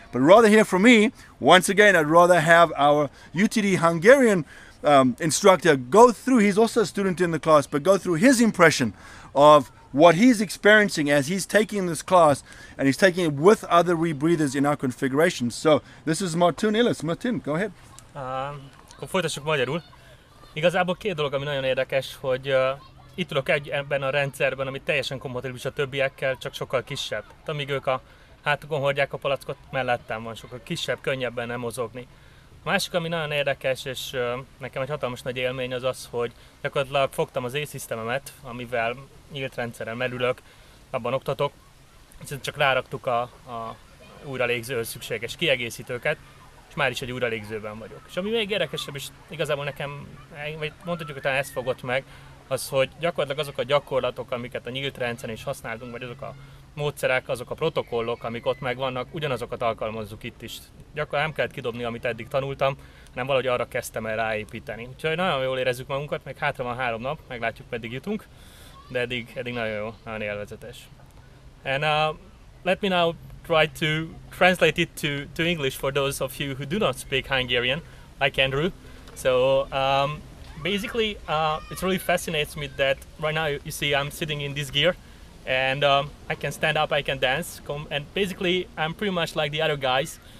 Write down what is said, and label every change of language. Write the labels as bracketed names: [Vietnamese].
[English] But rather hear from me, once again, I'd rather have our UTD Hungarian instructor go through, he's also a student in the class, but go through his impression of what he's experiencing as he's taking this class, and he's taking it with other rebreathers in our configuration. So this is Martin Illis. Martin, go ahead. [Hungarian] Akkor folytassuk magyarul. Igazából két dolog, ami nagyon érdekes, hogy itt tudok ebben a rendszerben, ami teljesen kompatibilis a többiekkel, csak sokkal kisebb. Amíg ők a hátukon hordják a palackot, mellettem van, sokkal kisebb, könnyebben nem mozogni. A másik, ami nagyon érdekes, és nekem egy hatalmas nagy élmény az az, hogy gyakorlatilag fogtam az E-szisztememet, amivel nyílt rendszeren merülök, abban oktatok, csak ráraktuk a újralégzőhöz szükséges kiegészítőket, és már is egy újralégzőben vagyok. És ami még érdekesebb, és igazából nekem, vagy mondhatjuk, hogy talán ezt fogott meg, az, hogy gyakorlatilag azok a gyakorlatok, amiket a nyílt rendszeren is használtunk, vagy azok a módszerek, azok a protokollok, amik ott megvannak, ugyanazokat alkalmazzuk itt is. Gyakorlatilag nem kellett kidobni, amit eddig tanultam, hanem valahogy arra kezdtem el ráépíteni. Úgyhogy nagyon jól érezzük magunkat, meg hátra van 3 nap, meglátjuk, meddig jutunk, de eddig nagyon jó, nagyon élvezetes. [English] And let me now try to translate it to English for those of you who do not speak Hungarian, like Andrew. So basically, it really fascinates me that right now you see I'm sitting in this gear, and I can stand up, I can dance, and basically I'm pretty much like the other guys.